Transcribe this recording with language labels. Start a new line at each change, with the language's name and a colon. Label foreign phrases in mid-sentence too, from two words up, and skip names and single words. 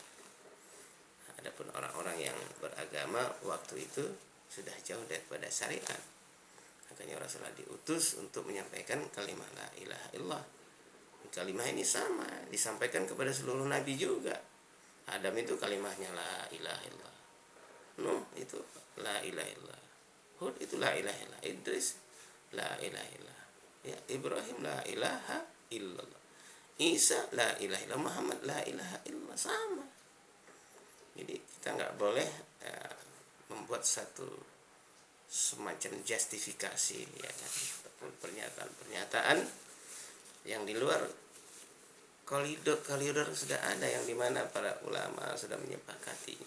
Indonesian: Adapun orang-orang yang beragama waktu itu sudah jauh daripada syariat. Makanya Rasulullah diutus untuk menyampaikan kalimat
Arabic: لا إله إلا الله.
Indonesian: Kalimat ini sama disampaikan kepada seluruh nabi juga. Adam itu kalimatnya
Arabic: لا إله إلا الله. Nuh itu لا إله إلا الله. Hud itu لا إله إلا الله. Idris لا إله إلا الله. Ya, Ibrahim لا إله إلا الله. Isa لا إله إلا الله. Muhammad لا إله إلا الله.
Indonesian: Sama. Jadi kita nggak boleh membuat satu semacam justifikasi, ya kan, ataupun pernyataan yang di luar koridor sudah ada, yang dimana para ulama sudah menyepakatinya.